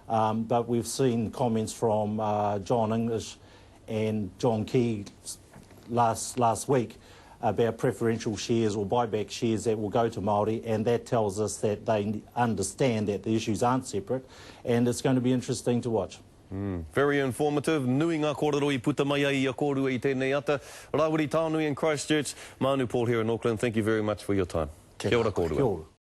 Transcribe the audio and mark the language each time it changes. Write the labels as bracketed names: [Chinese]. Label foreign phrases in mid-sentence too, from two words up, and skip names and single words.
[English] But we've seen comments from John English and John Key last week about preferential shares or buyback shares that will go to Māori, and that tells us that they understand that the issues aren't separate, and it's going to be interesting to watch. Very informative. [Māori] Nui ngā kōrero I puta mai ai a kōrua I tēnei ata. [English] Rawiri Taonui in Christchurch, Maanu Paul here in Auckland. Thank you very much for your time. [Māori] Kia ora Kia ora.